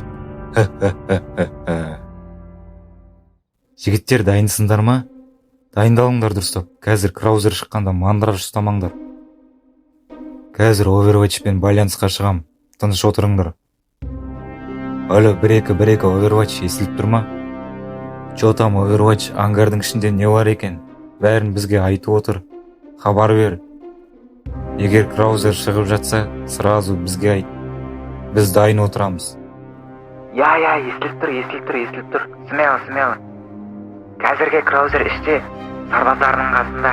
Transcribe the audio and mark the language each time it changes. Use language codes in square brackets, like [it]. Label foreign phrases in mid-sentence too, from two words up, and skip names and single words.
[kk] Жігіттер, дайынсыңдар ма? Дайындалыңдар дұрыстап. Қазір краузер шыққанда мандраж ұстамаңдар. Қазір Overwatchпен байланысқа шығам. Тыныш отырыңдар. Алло, 1-2 Overwatch естіліп тұр ма? [ru] Чо там Overwatch, [kk] ангардың ішінде не бар екен? Бәрін бізге айтып отыр. Хабар бер. Егер краузер шығып жатса, сразу бізге айт. Біз дайын отырамыз. Я, естіліп тұр. Смело. Қазірге краузер іште, сарбаздарының қасында.